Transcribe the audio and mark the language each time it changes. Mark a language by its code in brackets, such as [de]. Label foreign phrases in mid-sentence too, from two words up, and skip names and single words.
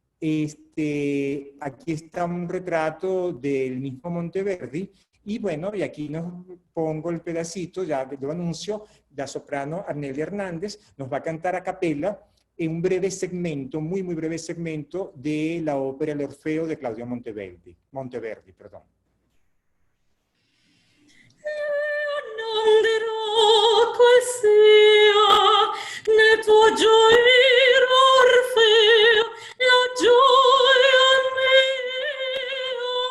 [es] Aquí está un retrato del mismo Monteverdi, y bueno, y aquí nos pongo el pedacito, ya lo anuncio, la soprano Arnelia Hernández nos va a cantar a capela en un breve segmento, muy breve segmento de la ópera El Orfeo de Claudio Monteverdi. [it] Non dirò qual sia nel tuo gioire Orfeo la gioia mia,